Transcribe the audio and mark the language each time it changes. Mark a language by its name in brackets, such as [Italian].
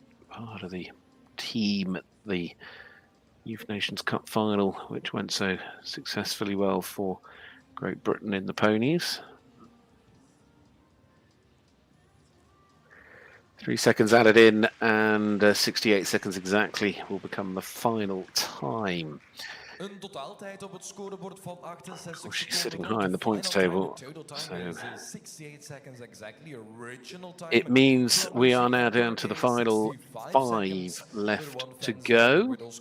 [English] Part of the team at the Youth Nations Cup final, which went so successfully well for Great Britain in the Ponies. 3 seconds added in, and 68 seconds exactly will become the final time. [Dutch] Een totaaltijd op het scorebord van 68 [English] Well, she's sitting high in the points table, so it means we are now down to the final 5 left to go.